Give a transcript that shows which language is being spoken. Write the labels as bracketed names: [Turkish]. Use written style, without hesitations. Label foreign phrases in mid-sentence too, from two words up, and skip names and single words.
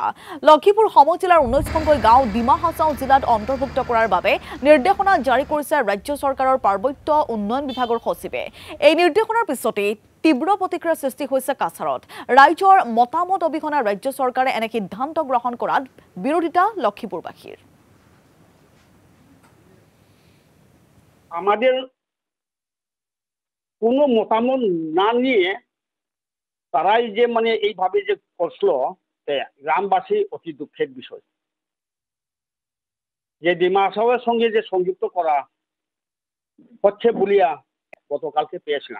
[Assamese] লখিমপুৰ সমজিলাৰ 19খনকৈ গাঁও ডিমা হাছাও জিলাত অন্তৰ্ভুক্ত কৰাৰ বাবে নিৰ্দেশনা জাৰি কৰিছে ৰাজ্য চৰকাৰৰ পাৰ্বত্য উন্নয়ন বিভাগৰ সচিবে। এই নিৰ্দেশনাৰ পিছতেই তীব্ৰ প্ৰতিক্ৰিয়াৰ সৃষ্টি হৈছে কাছাৰত। ৰাইজৰ মতামত অবিহনে ৰাজ্য চৰকাৰে এনে সিদ্ধান্ত গ্ৰহণ কৰাত বিৰোধিতা লখিমপুৰবাসীৰ। [Bangla] আমাদের কোনো মতামত না নিয়ে তারাই যে মানে এইভাবে যে করছিল গ্রামবাসী অতি দুঃখের বিষয়। যে ডিমা হাছাওয়ের সঙ্গে যে সংযুক্ত করা হচ্ছে বলিয়া গতকালকে পেয়েছিলাম।